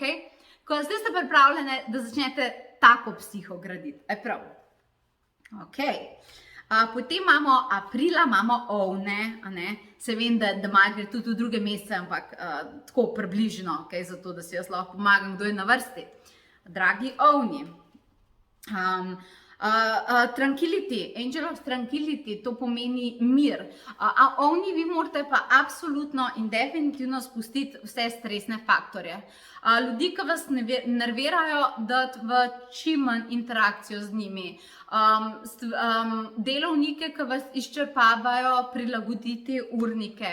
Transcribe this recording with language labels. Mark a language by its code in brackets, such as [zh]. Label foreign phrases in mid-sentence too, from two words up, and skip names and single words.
[sl] Ko zdaj ste pripravljene, da začnete tako psiho graditi, prav. Ok. Potem imamo aprila, imamo ovne, se vem, da maj gre tudi v druge mesece, ampak tako približno, okay, zato da si jaz lahko pomagam, kdo je na vrsti. Dragi ovni, [en] tranquility, angel of tranquility, [sl] to pomeni mir. Ovni, vi morate pa absolutno in definitivno spustiti vse stresne faktorje. Ljudi, ki vas nervirajo, dati v čim manj interakcijo z njimi. Delovnike, ki vas izčrpavajo, prilagoditi urnike.